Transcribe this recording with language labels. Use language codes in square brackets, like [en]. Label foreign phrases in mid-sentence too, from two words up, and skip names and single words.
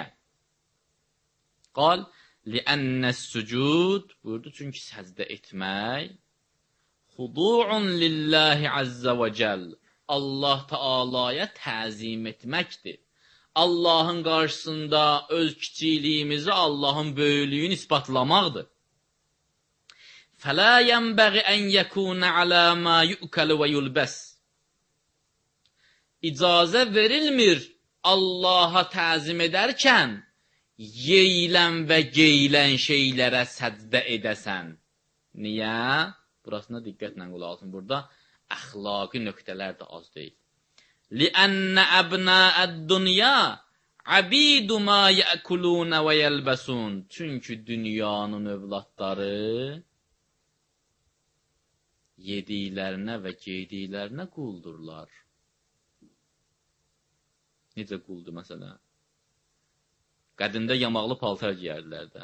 [az] Qal, [ar] لأن السجود, [az] buyurdu, çünki səzdə etmək, [ar] خضوع لله عز وجل, [az] Allah Teala'ya təzim etməkdir. Allahın qarşısında öz kiçikliyimizi, Allahın böyüklüyünü isbatlamaqdır. [ar] فَلَا يَنْبَغِ أَنْ يَكُونَ عَلَى مَا يُؤْكَلُ وَيُلْبَسْ. [az] İcazə verilmir Allaha təzim edərkən yeyilən və geyilən şeylərə səcdə edəsən. Niyə? Burasına diqqətlə qulaq asın. Burada əxlaqi nöqtələr də az deyil. [ar] لِأَنَّ أَبْنَاءَ الدُّنْيَا عَبِيدُ مَا يَأْكُلُونَ وَيَلْبَسُونَ. [az] Çünki dünyanın övladları yediklərinə və geydiklərinə quldurlar. Necə quldur məsələn? Qədimdə yamaqlı paltar giyərdilər də.